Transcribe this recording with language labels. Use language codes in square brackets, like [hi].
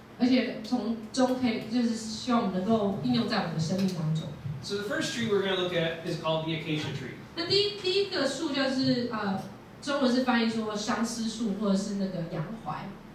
[zh] 而且从中可以就是希望我们能够应用在我们的生命当中。 [en] So the first tree we're going to look at is called the acacia tree. [zh] 那第一个树就是中文是翻译说相思树或者是那个洋槐。